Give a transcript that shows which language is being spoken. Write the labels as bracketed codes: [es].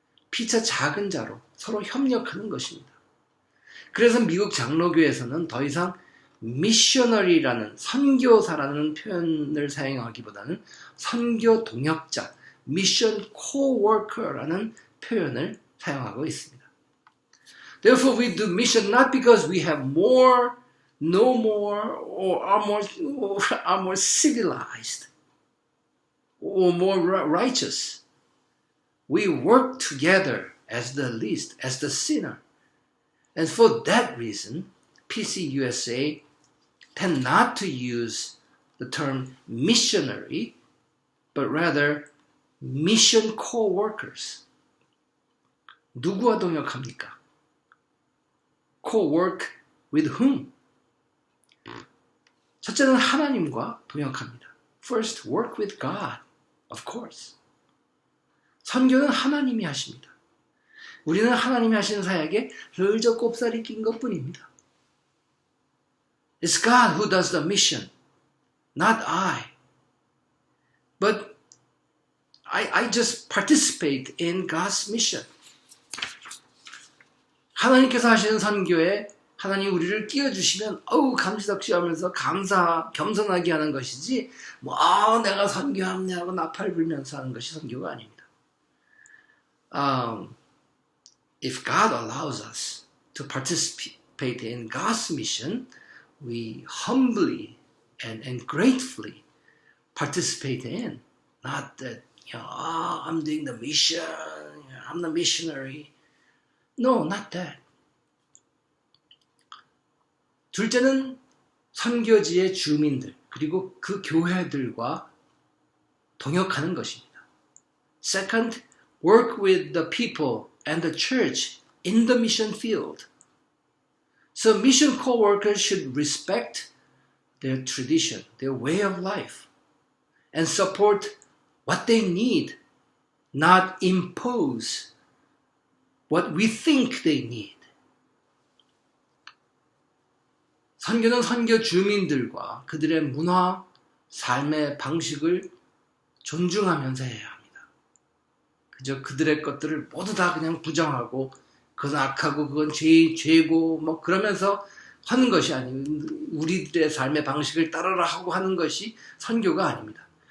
[ko] 피차 작은 자로 서로 협력하는 것입니다. 그래서 미국 장로교에서는 더 이상 미셔너리라는 선교사라는 표현을 사용하기보다는 선교 동역자, 미션 코워커라는 표현을 사용하고 있습니다. [en] Therefore, we do mission not because we have more, know more, or are more civilized, or more righteous. We work together as the least, as the sinner. And for that reason, PCUSA tend not to use the term missionary, but rather mission co-workers. [ko] 누구와 동역합니까? [en] co-work with whom? [ko] 첫째는 하나님과 동역합니다. [en] First, work with God, of course. [ko] 선교는 하나님이 하십니다. 우리는 하나님이 하시는 사역에 르저 꼽살이 낀 것뿐입니다. [en] It's God who does the mission, not I. But I just participate in God's mission. [ko] 하나님께서 하시는 선교에 하나님 우리를 끼워주시면 감지덕지하면서 겸손하게 하는 것이지 내가 선교하면 하고 나팔 불면서 하는 것이 선교가 아닙니다. [en] If God allows us to participate in God's mission, we humbly and gratefully participate in. Not that, I'm doing the mission, I'm the missionary. No, not that. [ko] 둘째는 선교지의 주민들, 그리고 그 교회들과 동역하는 것입니다. [en] Second, work with the people and the church in the mission field. So mission co-workers should respect their tradition, their way of life, and support what they need, not impose what we think they need. [ko] 선교는 선교 주민들과 그들의 문화, 삶의 방식을 존중하면서 해야 합니다. 그저 그들의 것들을 모두 다 그냥 부정하고 그건 악하고 그건 죄고 그러면서 하는 것이 아니고 우리들의 삶의 방식을 따르라 하고 하는 것이 선교가 아닙니다.